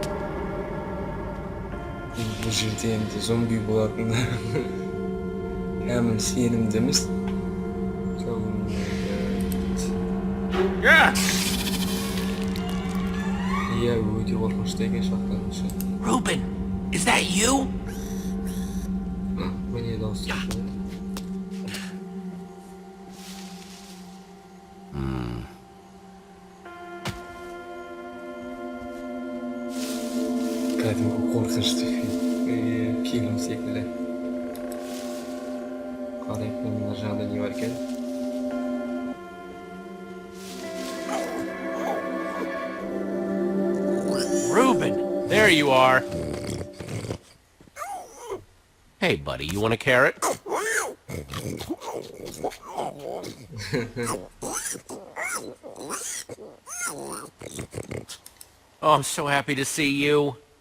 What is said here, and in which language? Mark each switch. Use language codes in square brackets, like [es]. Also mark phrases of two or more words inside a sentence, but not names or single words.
[kk] Бұл жерде енді зомби болатынына кәміл сенімдіміз. Иә, өте қорқынышты екен шахтаның. [en] Ruben, is that you? [kk] Міне дауыс шығады. Кәдімгі қорқынышты фильм секілді. Қарайық, мына жағында не бар екен? [en] Ruben, there you are. Hey, buddy, you want a carrot? Oh, I'm so happy to see you.